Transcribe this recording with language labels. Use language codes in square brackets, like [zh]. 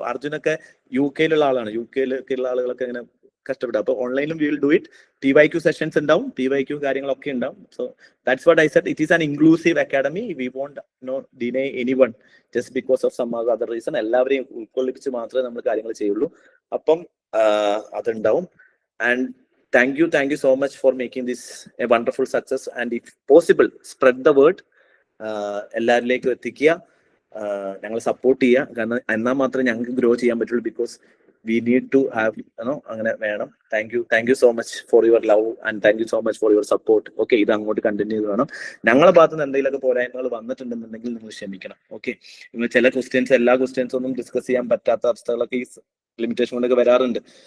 [ml] അർജുനൊക്കെ UK ആളാണ്, UK ആളുകളൊക്കെ ഇങ്ങനെ കഷ്ടപ്പെടുക. അപ്പൊ ഓൺലൈനിലും [en] We will do it. [ml] TYQ sessions ഉണ്ടാവും, TYQ കാര്യങ്ങളൊക്കെ ഉണ്ടാവും. [en] So that's what I said, it is an inclusive academy. We won't no deny anyone just because of some other reason. [ml] എല്ലാവരെയും ഉൾക്കൊള്ളിപ്പിച്ച് മാത്രമേ നമ്മൾ കാര്യങ്ങൾ ചെയ്യുള്ളൂ. അപ്പം അതുണ്ടാവും. [en] and thank you so much for making this a wonderful success, and if possible spread the word, [ml] എല്ലാവരിലേക്കും എത്തിക്കുക, ഞങ്ങൾ സപ്പോർട്ട് ചെയ്യുക. കാരണം എന്നാൽ മാത്രമേ ഞങ്ങൾക്ക് ഗ്രോ ചെയ്യാൻ പറ്റുള്ളൂ. [en] because we need to have [ml] അങ്ങനെ വേണം. [en] Thank you so much for your love and thank you so much for your support. [ml] Okay, ഇത് അങ്ങോട്ട് കണ്ടിന്യൂ ചെയ്ത് വേണം. ഞങ്ങളുടെ ഭാഗത്ത് നിന്ന് എന്തെങ്കിലുമൊക്കെ പോരായ്മകൾ വന്നിട്ടുണ്ടെന്നുണ്ടെങ്കിൽ നിങ്ങൾ ക്ഷമിക്കണം. ഓക്കെ, നിങ്ങൾ ചില ക്വസ്റ്റ്യൻസ്, എല്ലാ ക്വസ്റ്റ്യൻസ് ഒന്നും ഡിസ്കസ് ചെയ്യാൻ പറ്റാത്ത അവസ്ഥകളൊക്കെ ഈ ലിമിറ്റേഷൻ കൊണ്ടൊക്കെ വരാറുണ്ട്.